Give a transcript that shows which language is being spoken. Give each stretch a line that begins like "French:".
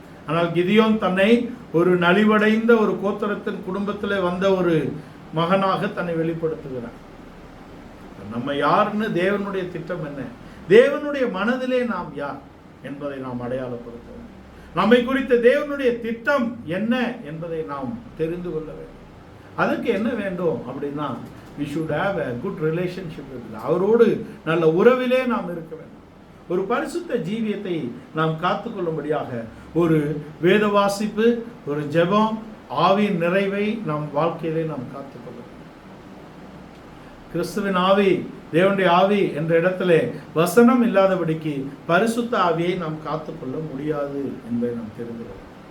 Tamil: ஆனால் கிதியோன் தன்னை ஒரு நலிவடைந்த ஒரு கோத்திரத்தின் குடும்பத்திலே வந்த ஒரு மகனாக தன்னை வெளிப்படுத்துகிறார். நம்ம யாருன்னு, தேவனுடைய திட்டம் என்ன, தேவனுடைய மனதிலே நாம் யார் என்பதை நாம் அடையாளப்படுத்துவோம். நம்மை குறித்த தேவனுடைய திட்டம் என்ன என்பதை நாம் தெரிந்து கொள்ள வேண்டும். அதுக்கு என்ன வேண்டும் அப்படின்னா
English: we should have a good relationship with God.
Tamil: அவரோடு நல்ல உறவிலே நாம் இருக்க வேண்டும். ஒரு பரிசுத்த ஜீவியத்தை நாம் காத்துக்கொள்ளும்படியாக ஒரு வேத வாசிப்பு, ஒரு ஜெபம், ஆவியின் நிறைவை நம் வாழ்க்கையிலே நாம் காத்துக்கொள்ள வேண்டும். கிறிஸ்துவின் ஆவி, தேவனுடைய ஆவி என்ற இடத்திலே வசனம் இல்லாதபடிக்கு பரிசுத்த ஆவியை நாம் காத்துக்கொள்ள முடியாது என்பதை நாம் தெரிந்து கொள்வோம்.